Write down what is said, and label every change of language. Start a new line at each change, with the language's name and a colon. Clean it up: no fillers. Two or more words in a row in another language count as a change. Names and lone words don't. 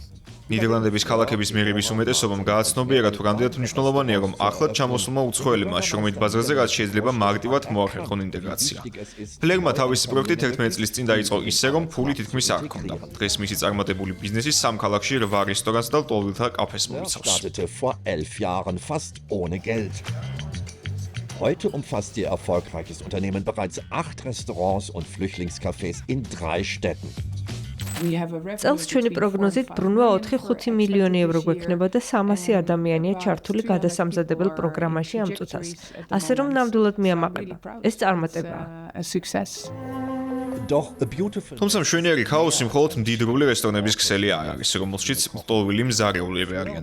Georgian: ნიდერლანდების ქალაქების მერების უმეტესობამ გააცნობიერა თუ რამდენად მნიშვნელოვანია, რომ ახლად ჩამოსულმა უცხოელებმა შრომით ბაზარზე რაც შეიძლება მარტივად მოახერხონ ინტეგრაცია. ფლერმა თავისი პროექტით 11 წლის წინ დაიწყო ისე, რომ ფული თითქმის არ ჰქონდა. დღეს მისი წარმატებული ბიზნესი სამ ქალაქში 8 რესტორანს და ლტოლვილთა კაფეს მოიცავს.
German: Heute umfasst ihr erfolgreiches Unternehmen bereits 8 Restaurants und Flüchtlingscafés in 3 Städten.
Georgian: წელს ჩვენი პროგნოზით ბრუნვა 4-5 მილიონი евро გვექნება და 300 ადამიანია ჩართული გადასამზადებელ პროგრამაში ამ წუთას. ასე რომ ნამდვილად მიამაყება. ეს წარმატებაა. თუმცა მშვენიერი ქაოსი მხოლოდ მდიდრული რესტორნების ქსელი არ არის, რომელშიც ლტოლვილი მზარეულები არიან.